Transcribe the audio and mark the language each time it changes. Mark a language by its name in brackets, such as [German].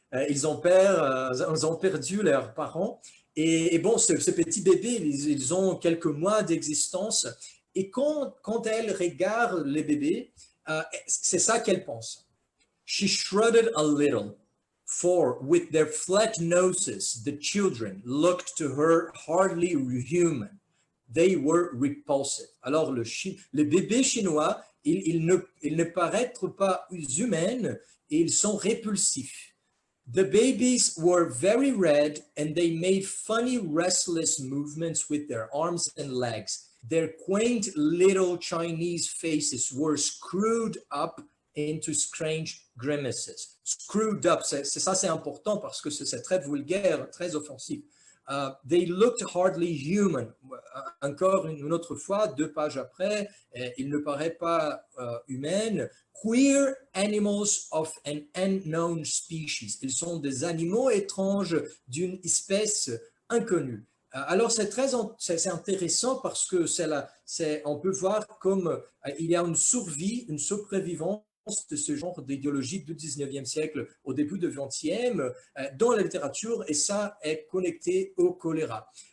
[French] Ils ont perdu leurs parents. Et bon, ces petits bébés, ils ont quelques mois d'existence. Et quand elle regarde les bébés, c'est ça qu'elle pense. [English] She shrugged a little, for with their flat noses, the children looked to her hardly human. They were repulsive. [French] Alors, les bébés chinois, ils ne paraissent pas humains et ils sont répulsifs. [English] The babies were very red and they made funny, restless movements with their arms and legs. Their quaint little Chinese faces were screwed up into strange grimaces. Screwed up, [French] c'est important parce que c'est très vulgaire, très offensif. [English] They looked hardly human. [French] Encore une autre fois, 2 pages après, il ne paraît pas humain. [English] Queer animals of an unknown species. [French] Ils sont des animaux étranges d'une espèce inconnue. Alors, c'est intéressant parce que on peut voir comme il y a une survivance de ce genre d'idéologie du 19e siècle au début du 20e dans la littérature, et ça est connecté au choléra.